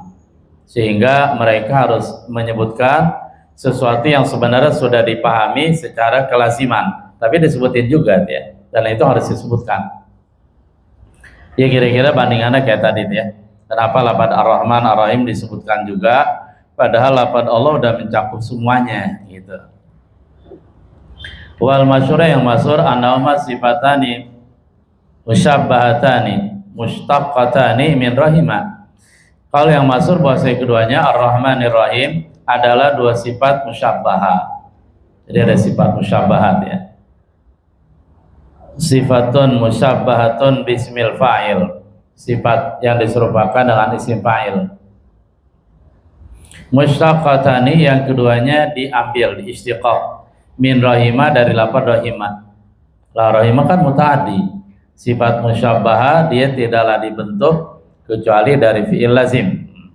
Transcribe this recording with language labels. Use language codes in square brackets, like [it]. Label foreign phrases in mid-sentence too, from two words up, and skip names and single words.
[id] Sehingga mereka harus menyebutkan sesuatu yang sebenarnya sudah dipahami secara kelaziman, tapi disebutin juga ya, dan itu harus disebutkan. Ya kira-kira bandingannya kayak tadi ya. Kenapa lafaz [ar] الرحمن الرحيم [id] disebutkan juga, padahal lafaz Allah udah mencakup semuanya gitu. [ar] والمشهور [id] yang masyhur [ar] أنهما صفتان مشبهتان مشتقتان من رحمة. [id] Kalau yang masyhur bahasa keduanya [ar] الرحمن الرحيم [id] adalah dua sifat musyabbahah. Jadi ada sifat musyabbahat ya. [ar] صفة مشبهة باسم الفاعل. [id] Sifat yang diserupakan dengan [ar] اسم فاعل. [id] Mustaqqatani yang keduanya diambil, diistiqaq. [ar] من رحمة [id] dari lafaz rahimah. La rahimah kan mutaaddi. Sifat musyabbahah dia tidaklah dibentuk kecuali dari [ar] فعل لازم.